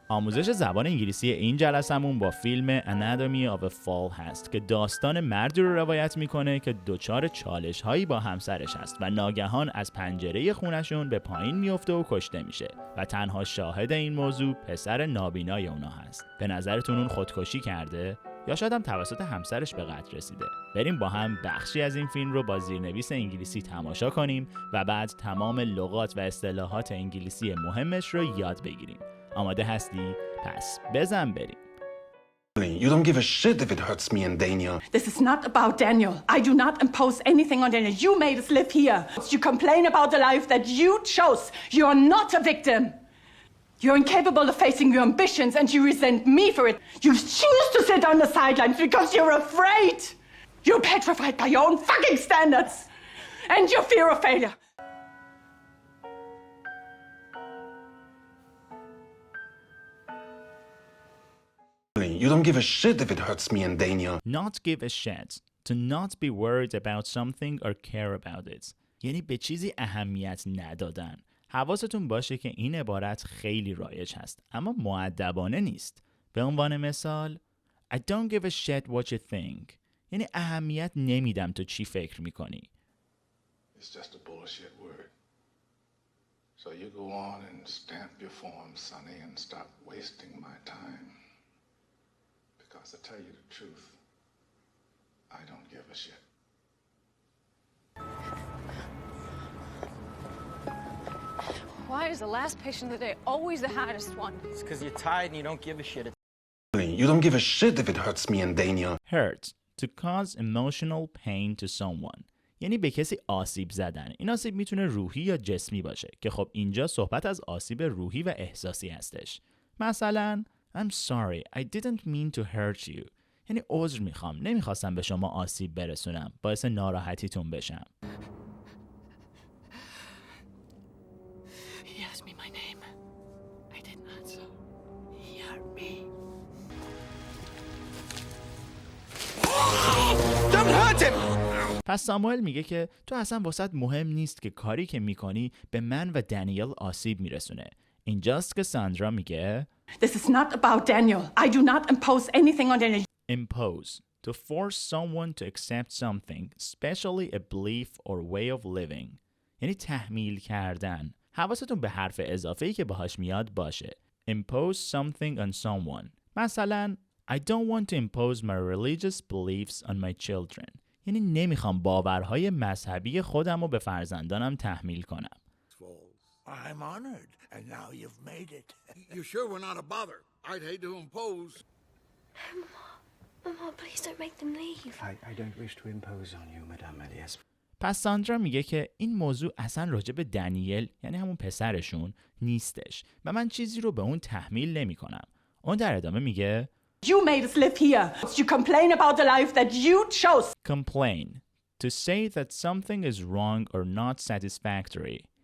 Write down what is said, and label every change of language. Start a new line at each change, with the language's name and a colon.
Persian: آموزش زبان انگلیسی این جلسمون با فیلم Anatomy of a Fall هست که داستان مردی رو روایت میکنه که دچار چالش هایی با همسرش هست و ناگهان از پنجره خونشون به پایین میفته و کشته میشه و تنها شاهد این موضوع پسر نابینای اونا هست. به نظرتون اون خودکشی کرده؟ یا شاید هم توسط همسرش به قتل رسیده؟ بریم با هم بخشی از این فیلم رو با زیرنویس انگلیسی تماشا کنیم و بعد تمام لغات و اصطلاحات انگلیسی مهمش رو یاد بگیریم. آماده هستی؟ پس بزن بریم.
English: You don't give a shit if it hurts me and Daniel. This is not about Daniel. I do not impose anything on Daniel. You made us live here. You complain about the life that you chose. You are not a victim. You're incapable of facing your ambitions and you resent me for it. You choose to sit on the sidelines because you're afraid. You're petrified by your own fucking standards and your fear of failure. You don't give a shit if it hurts me and Daniel. Not give a shit. To not be worried about something or care about it.
Persian: یعنی به چیزی اهمیت ندادن. حواستون باشه که این عبارت خیلی رایج هست اما مؤدبانه نیست. به عنوان مثال
English: I don't give a shit what you think.
Persian: یعنی اهمیت نمیدم تو چی فکر میکنی.
English: It's just a bullshit word. So you go on and stamp your form, Sonny, and stop wasting my time. Because to tell you the truth, I don't give a shit. Why is the last patient of the day always the hardest one? It's because you're tired and you don't give a shit. You don't give a shit if it hurts me and Daniel. Hurt. To cause emotional pain to someone.
Persian: یعنی به کسی آسیب زدن. این آسیب میتونه روحی یا جسمی باشه که خب اینجا صحبت از آسیب روحی و احساسی هستش. مثلا
English: I'm sorry, I didn't mean to hurt you.
Persian: یعنی عذر میخوام. نمیخواستم به شما آسیب برسونم. باعث ناراحتیتون بشم.
English: He asked me my name. I didn't answer. He hurt me. Don't hurt him!
Persian: پس ساموئل میگه که تو اصلا واسط مهم نیست که کاری که میکنی به من و دنیل آسیب میرسونه. اینجاست که ساندرا میگه
English: This is not about Daniel. I do not impose anything on Daniel. Impose. To force someone to accept something, especially a belief or way of living.
Persian: یعنی تحمیل کردن. حواستون به حرف اضافه‌ای که باهاش میاد باشه.
English: Impose something on someone.
Persian: مثلا
English: I don't want to impose my religious beliefs on my children.
Persian: یعنی نمیخوام باورهای مذهبی خودم رو به فرزندانم تحمیل کنم.
English: I'm honored, and now you've made it. You sure we're not a bother? I'd hate to impose. Mama, please don't make them leave. I don't wish to impose on you, Madame Elias.
Persian: پس ساندرا میگه که این موضوع اصلا راجع به دنیل یعنی همون پسرشون نیستش و من چیزی رو به اون تحمیل نمی کنم. اون در ادامه میگه
English: You made us live here. You complain about the life that you chose. Complain. To say that something is wrong or not satisfactory.